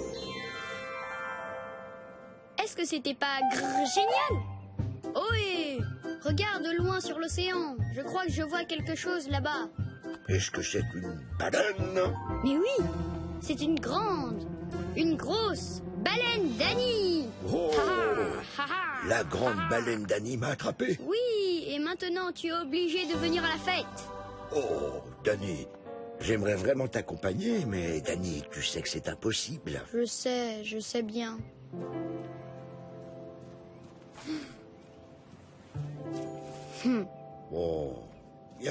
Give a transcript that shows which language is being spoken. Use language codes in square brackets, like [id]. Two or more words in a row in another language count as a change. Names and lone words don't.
[fr] Est-ce que c'était pas génial? Ohé! Regarde loin sur l'océan. Je crois que je vois quelque chose là-bas. Est-ce que c'est une baleine? Mais oui! C'est une grosse baleine d'Annie! Oh! Ha, ha, ha. La grande baleine d'Annie m'a attrapé. Oui, et maintenant tu es obligé de venir à la fête. Oh, Danny, j'aimerais vraiment t'accompagner, mais Danny, tu sais que c'est impossible. Je sais bien. Oh, bien.